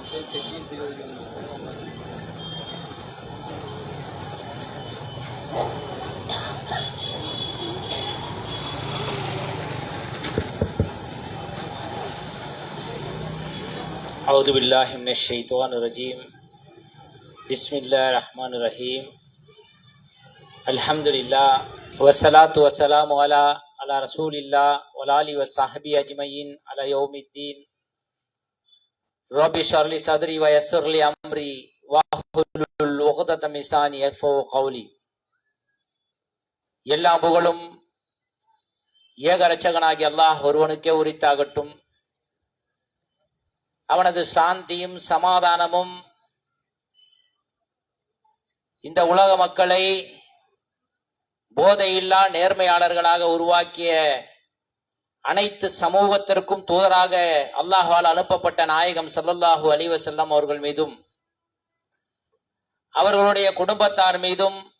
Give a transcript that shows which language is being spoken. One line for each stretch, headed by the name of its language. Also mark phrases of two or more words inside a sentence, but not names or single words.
Arabic: أعوذ بالله من الشيطان الرجيم بسم الله الرحمن الرحيم الحمد لله والصلاة والسلام على رسول الله وعلى آله وصحبه أجمعين على يوم الدين رب اشرح لي صدري ويسر لي أمري واحلل عقدة من لساني يفقهوا قولي.
Tamil: எல்லா புகழும் ஏக இரட்சகனாகிய அல்லாஹ் ஒருவனுக்கே உரித்தாகட்டும். அவனது சாந்தியும் சமாதானமும் இந்த உலக மக்களை போதையில்லா நேர்மையாளர்களாக உருவாக்கிய அனைத்து சமூகத்திற்கும் தூதராக அல்லாஹ்வால் அனுப்பப்பட்ட நாயகம்
Arabic: صلى الله عليه وسلم
Tamil: அவர்கள் மீதும் அவர்களுடைய குடும்பத்தார் மீதும்